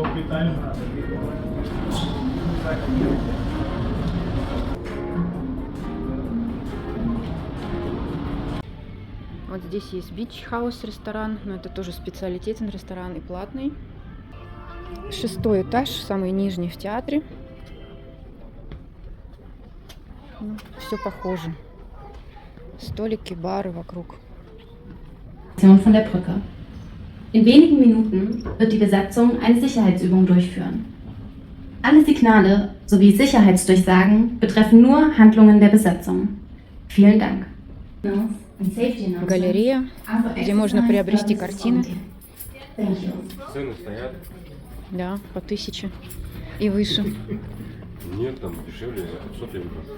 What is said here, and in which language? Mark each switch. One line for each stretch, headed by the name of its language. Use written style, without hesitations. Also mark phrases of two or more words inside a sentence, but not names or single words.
Russian: Вот здесь есть
English: Beach House
Russian: ресторан, но это тоже специалитетный ресторан и платный. 6-й этаж, самый нижний в театре. Ну, все похоже. Столики, бары вокруг.
German: Von der Brücke. In wenigen Minuten wird die Besatzung eine Sicherheitsübung durchführen. Alle Signale sowie Sicherheitsdurchsagen betreffen nur Handlungen der Besatzung. Vielen Dank.
Russian: Галерея, где можно приобрести картины. Цены стоят. Да, по 1000 и выше. Нет, там дешевле, 500 евро.